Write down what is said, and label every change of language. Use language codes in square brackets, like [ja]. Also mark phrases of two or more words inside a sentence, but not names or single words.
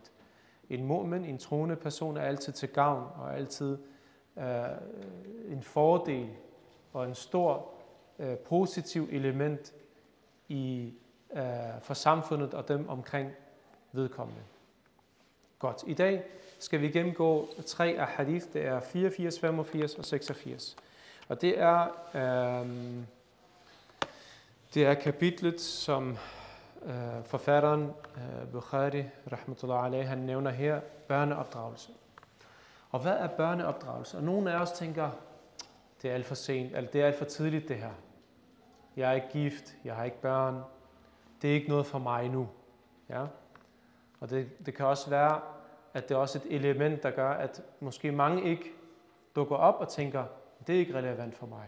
[da] En mu'min, en troende person, er altid til gavn og altid en fordel og en stor positiv element for samfundet og dem omkring vedkommende. Godt. I dag skal vi gennemgå 3 af hadith. Det er 84, 85 og 86. Og det er kapitlet, som forfatteren Bukhari, [ar] رحمة الله عليه, [da] han nævner her, børneopdragelse. Og hvad er børneopdragelse? Og nogle af os tænker, det er alt for sent, eller det er alt for tidligt det her. Jeg er ikke gift, jeg har ikke børn, det er ikke noget for mig nu. Ja? Og det kan også være, at det er også et element, der gør, at måske mange ikke dukker op og tænker, det er ikke relevant for mig.